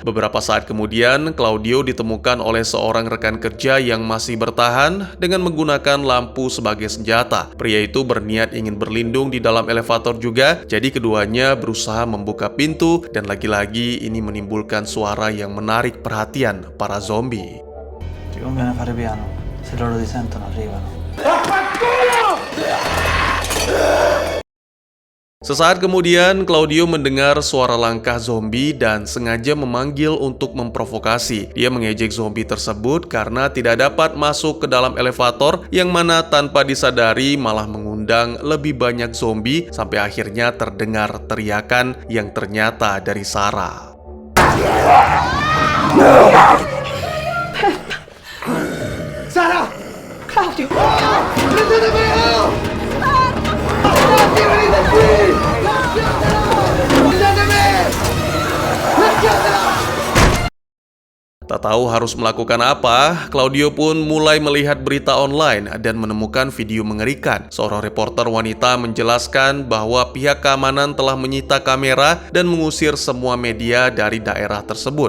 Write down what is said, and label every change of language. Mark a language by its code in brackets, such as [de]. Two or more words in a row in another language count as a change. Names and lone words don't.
[id] Beberapa saat kemudian, Claudio ditemukan oleh seorang rekan kerja yang masih bertahan dengan menggunakan lampu sebagai senjata. Pria itu berniat ingin berlindung di dalam elevator juga, jadi keduanya berusaha membuka pintu dan lagi-lagi ini menimbulkan suara yang menarik perhatian para zombie. [it] Ti conviene fare piano. Se loro ti sentono arrivano. [id] Sesaat kemudian, Claudio mendengar suara langkah zombie dan sengaja memanggil untuk memprovokasi. Dia mengejek zombie tersebut karena tidak dapat masuk ke dalam elevator, yang mana tanpa disadari malah mengundang lebih banyak zombie sampai akhirnya terdengar teriakan yang ternyata dari Sarah. [it] Sara! Claudio! Prendete me! Venite qui! Prendete me! [id] Tak tahu harus melakukan apa, Claudio pun mulai melihat berita online dan menemukan video mengerikan. Seorang reporter wanita menjelaskan bahwa pihak keamanan telah menyita kamera dan mengusir semua media dari daerah tersebut.